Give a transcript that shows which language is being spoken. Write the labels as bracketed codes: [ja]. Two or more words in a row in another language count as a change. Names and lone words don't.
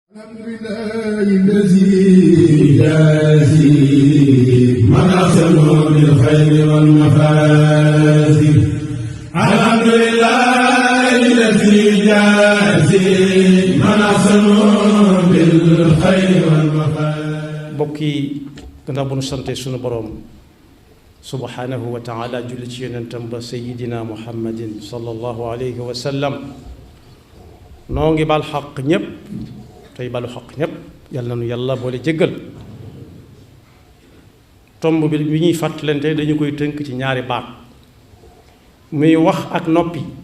[ar] الحمد لله الذي يجازي من أحسن بالخير والمفازي. الحمد لله الذي يجازي من أحسن بالخير والمفازي. [wo] mbokk yi gannaaw bu nu sante sunu boroom [ar] سبحانه وتعالى [wo] julli ci yonentam ba [ar] سيدنا محمد صلى الله عليه وسلم [wo] noo ngi bal xaq ñépp tey balu xaq ñépp yàlla na nu yàlla boole jéggal. tomb bi ñuy fàttalante dañu koy tënk ci ñaari baat muy wax ak noppi.